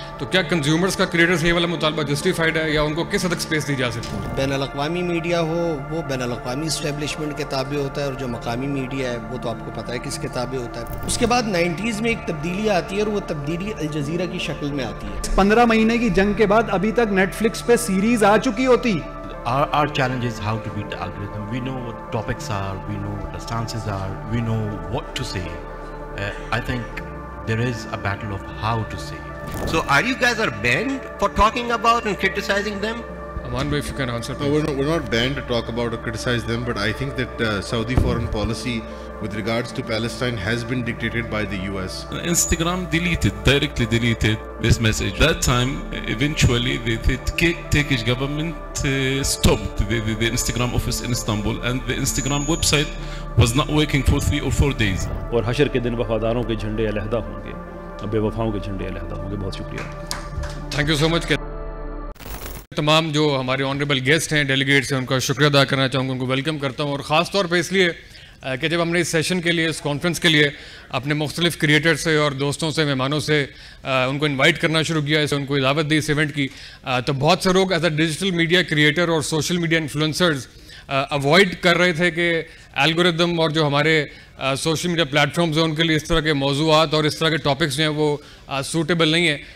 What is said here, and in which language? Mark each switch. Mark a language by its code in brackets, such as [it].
[ur] تو کیا کنزیومرز کا کریٹر سے یہ والا مطالبہ جسٹیفائڈ ہے یا ان کو کس حد تک اسپیس دی جا سکتی ہے؟ بین الاقوامی میڈیا ہو وہ بین الاقوامی اسٹیبلشمنٹ کے تابع ہوتا ہے, اور جو مقامی میڈیا ہے وہ تو آپ کو پتہ ہے کس کے تابع ہوتا ہے. اس کے بعد 90s میں ایک تبدیلی آتی ہے اور وہ تبدیلی الجزیرہ کی شکل میں آتی ہے. 15 مہینے کی جنگ کے بعد ابھی تک نیٹ فلکس پہ سیریز آ چکی ہوتی. [en] Our challenge is how to beat the algorithm. We know what topics are, we know what the stances are, we know what to say. I think there is a battle of how to say. So are you guys banned for talking about and criticizing them? Aman bhai, if you can answer. No, we're not banned to talk about or criticize them, but I think that Saudi foreign policy with regards to Palestine has been dictated by the US. Instagram directly deleted this message. That time, eventually, the Turkish government stopped the Instagram office in Istanbul, and the Instagram website was not working for 3 or 4 days. [ur] اور حشر کے دن وفاداروں کے جھنڈے علیحدہ ہوں گے, بے وفاؤں کے جھنڈے علیحدہ ہوں گے. بہت شکریہ. [en] Thank you so much. [ur] تمام جو ہمارے آنریبل گیسٹ ہیں, ڈیلیگیٹس ہیں, ان کا شکریہ ادا کرنا چاہوں گا, ان کو ویلکم کرتا ہوں. اور خاص طور پہ اس لیے کہ جب ہم نے اس سیشن کے لیے, اس کانفرنس کے لیے اپنے مختلف کریٹر سے اور دوستوں سے, مہمانوں سے ان کو انوائٹ کرنا شروع کیا, ان کو دعوت دی اس ایونٹ کی, تو بہت سے لوگ as a digital media creator اور سوشل میڈیا انفلوئنسرز اوائڈ کر رہے تھے کہ الگوریدم اور جو ہمارے سوشل میڈیا پلیٹ فارمز ہیں ان کے لیے اس طرح کے موضوعات اور اس طرح کے ٹاپکس جو ہیں وہ سوٹیبل نہیں ہیں.